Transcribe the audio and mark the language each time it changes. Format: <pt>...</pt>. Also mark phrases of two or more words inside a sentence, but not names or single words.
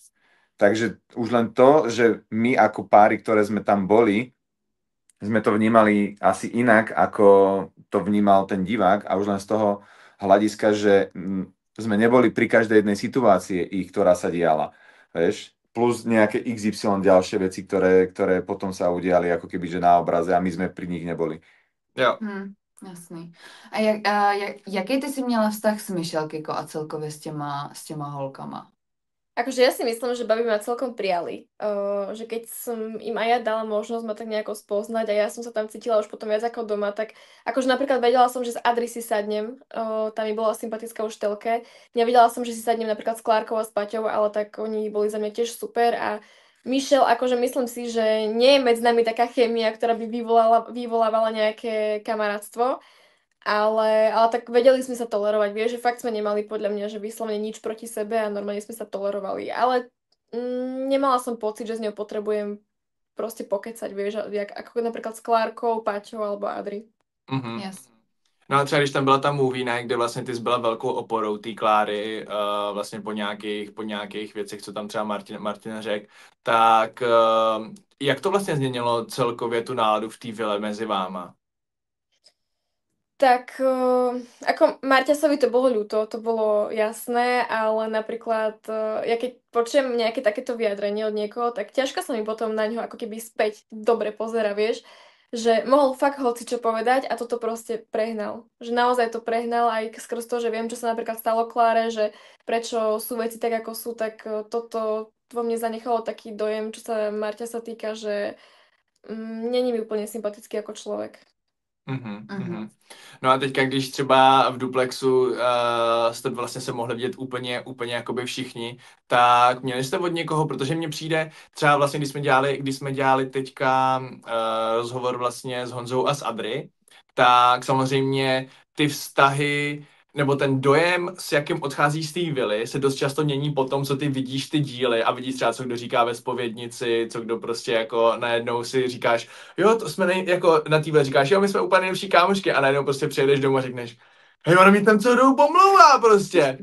<sk>Takže už len to, že my ako páry, ktoré sme tam boli, sme to vnímali asi inak, ako to vnímal ten divák a už len z toho hľadiska, že sme neboli pri každej jednej situácii ktorá sa diala. Vieš? Plus nejaké XY ďalšie veci, ktoré potom sa udiali ako keby, že na obraze a my sme pri nich neboli.</sk> <cs>Jo. Jasný. A jaký ty si měla vztah s Michelkiko a celkově s těma holkama?</cs> <sk>Akože ja si myslím, že baby ma celkom prijali. Že keď som im aj ja dala možnosť ma tak nejako spoznať a ja som sa tam cítila už potom viac ako doma, tak akože napríklad vedela som, že s Adri si sadnem, tam mi bola sympatická už telke. Nevedela som, že si sadnem napríklad s Klárkou a s Paťou, ale tak oni boli za mňa tiež super a Michelle, akože myslím si, že nie je medzi nami taká chémia, ktorá by vyvolávala nejaké kamarátstvo, ale tak vedeli sme sa tolerovať, vieš, že fakt sme nemali podľa mňa, že vyslovene nič proti sebe a normálne sme sa tolerovali, ale nemala som pocit, že z ňou potrebujem proste pokecať, vieš, ako napríklad s Klárkou, Paťou alebo Adri.</sk> <cs>Yes. No a třeba když tam byla ta</cs> <en>movie night,</en> <cs>kde vlastně ty jsi byla velkou oporou té Kláry, vlastně po nějakých věcech, co tam třeba Martin řekl, tak jak to vlastně změnilo celkově tu náladu v té vile mezi váma?</cs> <sk>Tak ako Marťasovi to bolo ľúto, to bolo jasné, ale napríklad ja keď počujem nejaké takéto vyjadrenie od niekoho, tak ťažko sa mi potom na ňo ako keby späť dobre pozera, vieš, že mohol fakt hocičo povedať a toto proste prehnal. Že naozaj to prehnal aj skrz to, že viem, čo sa napríklad stalo Kláre, že prečo sú veci tak, ako sú, tak toto vo mne zanechalo taký dojem, čo sa Marťasa týka, že není mi úplne sympatický ako človek.</sk> <cs>No a teďka, když třeba v Duplexu jste vlastně se mohli vidět úplně jakoby všichni, tak měli jste od někoho, protože mně přijde třeba vlastně, když jsme dělali teďka rozhovor vlastně s Honzou a s Adry, tak samozřejmě ty vztahy nebo ten dojem, s jakým odcházíš z té vily, se dost často mění po tom, co ty vidíš ty díly a vidíš třeba, co kdo říká ve zpovědnici, co kdo prostě jako najednou si říkáš, jo, to jsme jako na té vile říkáš, jo, my jsme úplně nejlepší kámošky a najednou prostě přijedeš domů a řekneš, hej, ono mi tam co jdou pomlouvá prostě.</cs>